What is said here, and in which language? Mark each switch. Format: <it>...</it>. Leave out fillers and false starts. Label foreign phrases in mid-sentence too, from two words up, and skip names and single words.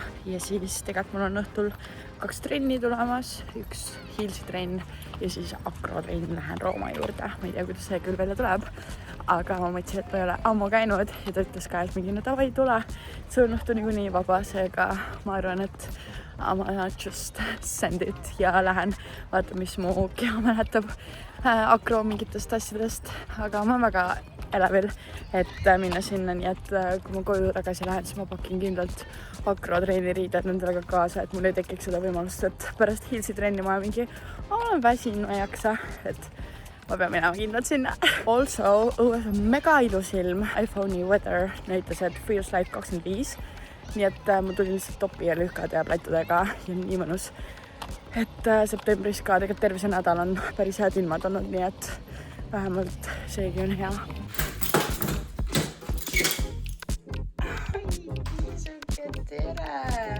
<et>Ja siis tegelikult mul on õhtul 2 trenni tulemas, 1 Heelsi trenn ja siis akrotrenn, lähen Rooma juurde. Ma ei tea, kuidas see küll välja tuleb, aga ma mõtlesin, et ma ei ole ammu käinud ja ta ütles ka, et mingi</et> <ru>ну давай</ru> <et>tule. See on õhtu niikuinii vaba, seega ma arvan, et ma just</et> <en>send it</en> <et>ja lähen vaata, mis mu keha mäletab akro mingitest asjadest, aga ma olen väga elevil, et minna sinna, nii et kui ma koju tagasi lähen, siis ma pakin kindlalt akrotreeni riided nendele ka kaasa, et mul ei tekiks seda võimalust, et pärast Heelsi trenni ma mingi olen väsin, ma ei jaksa, et ma pean minema kindlalt sinna. Also, õues on mega ilus ilm. iPhone'i weather näitas, et</et> <en>feels like</en> <et>25. Nii et ma tulin lihtsalt topi ja lühkade ja plätudega ja nii mõnus. Et septembris ka tegelikult terve see nädal on päris head ilmad olnud, nii et vähemalt seegi on hea. Tere!</et>